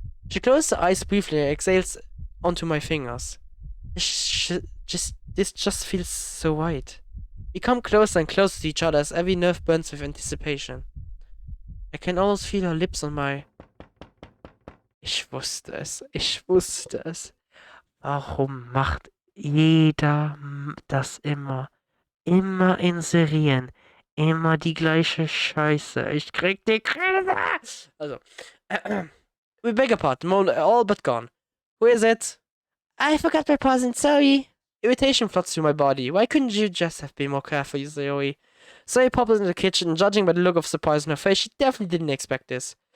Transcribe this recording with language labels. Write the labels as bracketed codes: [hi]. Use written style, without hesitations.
[en] She closes her eyes briefly and exhales onto my fingers. This just feels so right. We come closer and closer to each other as every nerve burns with anticipation. I can almost feel her lips on my... [de] Ich wusste es. Warum macht jeder das immer? Immer inserieren. Immer die gleiche Scheiße. Ich krieg die Krise! [en] Also, we beg your pardon, all but gone. Who is it? I forgot my present, sorry. Irritation floods through my body. Why couldn't you just have been more careful, Zoe? Zoe pops into the kitchen, and judging by the look of surprise on her face, she definitely didn't expect this.